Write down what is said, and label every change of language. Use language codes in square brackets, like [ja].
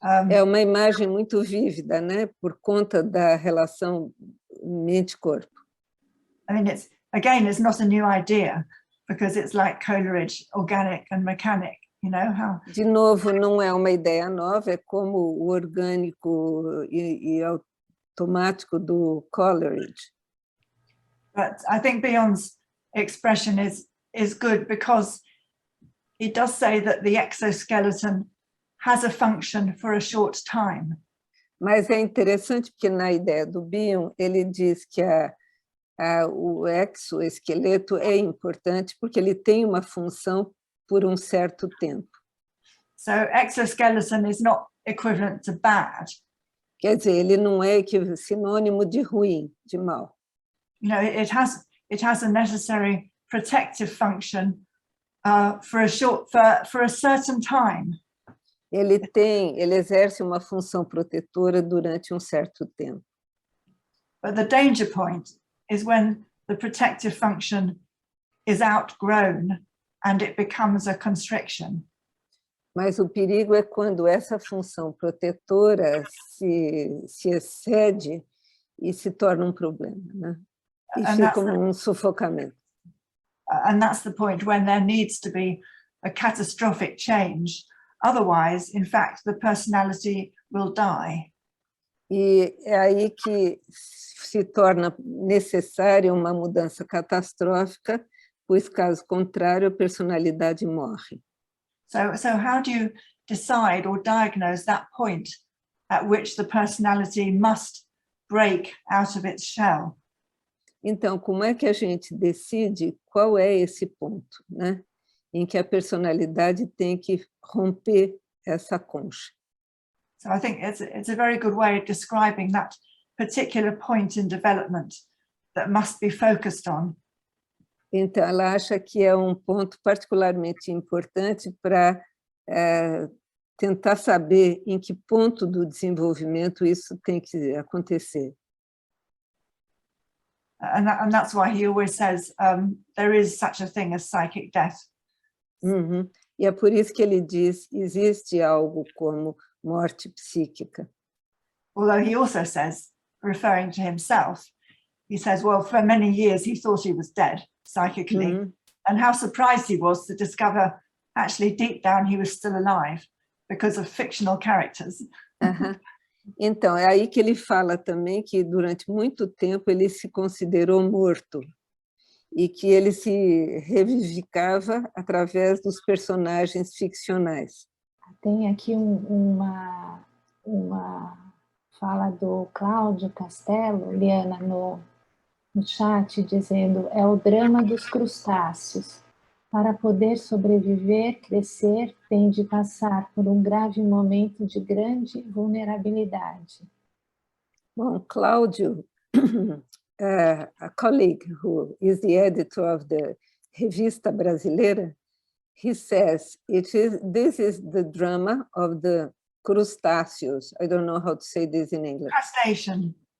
[pt] É uma imagem muito vívida, né? Por conta da relação mente-corpo. [en] I mean, it's not a new idea, because it's like Coleridge, organic and mechanic, you know how. [pt] De novo, não é uma ideia nova, é como o orgânico e automático do Coleridge. [en] But I think Bion's expression is good because it does say that the exoskeleton has a function for a short time. [pt] Mas é interessante porque na ideia do Bion, ele diz que o exoesqueleto é importante porque ele tem uma função por um certo tempo. [en] So exoskeleton is not equivalent to bad. [pt] Quer dizer, ele não é sinônimo de ruim, de mal. [en] You know, it has a necessary protective function for a certain time. [pt] Ele exerce uma função protetora durante um certo tempo. [en] But the danger point is when the protective function is outgrown and it becomes a constriction. [pt] Mas o perigo é quando essa função protetora se excede e se torna um problema, né? E fica um sufocamento. [en] And that's the point when there needs to be a catastrophic change. Otherwise, in fact, the personality will die. [pt] E é aí que se torna necessária uma mudança catastrófica, pois, caso contrário, a personalidade morre. [en] So how do you decide or diagnose that point at which the personality must break out of its shell? [pt] Então, como é que a gente decide qual é esse ponto, né, em que a personalidade tem que romper essa concha? [en] So I think it's a very good way of describing that particular point in development that must be focused on. [pt] Então, ela acha que é um ponto particularmente importante para tentar saber em que ponto do desenvolvimento isso tem que acontecer. [en] And that's why he always says there is such a thing as psychic death. Uhum. [pt] E é por isso que ele diz, existe algo como morte psíquica. [en] Although he also says, referring to himself, he says, well, for many years he thought he was dead psychically, and how surprised he was to discover actually deep down he was still alive because of fictional characters. [pt] Então, é aí que ele fala também que durante muito tempo ele se considerou morto e que ele se revivificava através dos personagens ficcionais. Tem aqui uma fala do Cláudio Castelo, Liana, no chat, dizendo: é o drama dos crustáceos. Para poder sobreviver, crescer, tem de passar por um grave momento de grande vulnerabilidade. [en] Bom, Cláudio, a colleague who is the editor of the Revista Brasileira, he says, this is the drama of the crustaceos. I don't know how to say this in English. Crustacean.